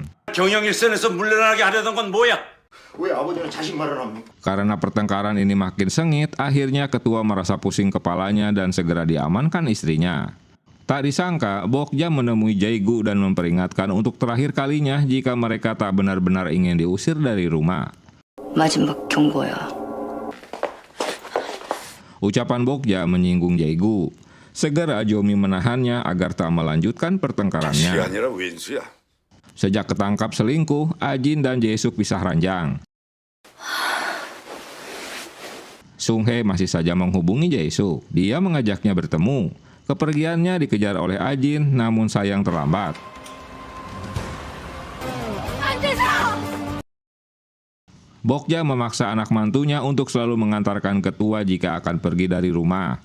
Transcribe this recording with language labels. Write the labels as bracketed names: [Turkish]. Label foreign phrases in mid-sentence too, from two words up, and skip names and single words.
[Korean] 경영 일선에서 물러나게 하려던 건 뭐야? 왜 아버지는 자식 말을 합니까? [Indonesian] Karena pertengkaran ini makin sengit, akhirnya ketua merasa pusing kepalanya dan segera diamankan istrinya. Tak disangka, Bokja menemui Jae-gu dan memperingatkan untuk terakhir kalinya jika mereka tak benar-benar ingin diusir dari rumah. [Korean] 마지막 경고야. [Indonesian] Ucapan Bokja menyinggung Jae-gu. Segera Jomi menahannya agar tak melanjutkan pertengkarannya. [Korean] 아니라 왼수야. [Indonesian] Sejak ketangkap selingkuh, Ajin dan Jae-suk pisah ranjang. Sung-hye masih saja menghubungi Jae-suk. Dia mengajaknya bertemu. Kepergiannya dikejar oleh Ajin, namun sayang terlambat. Bokja memaksa anak mantunya untuk selalu mengantarkan ketua jika akan pergi dari rumah.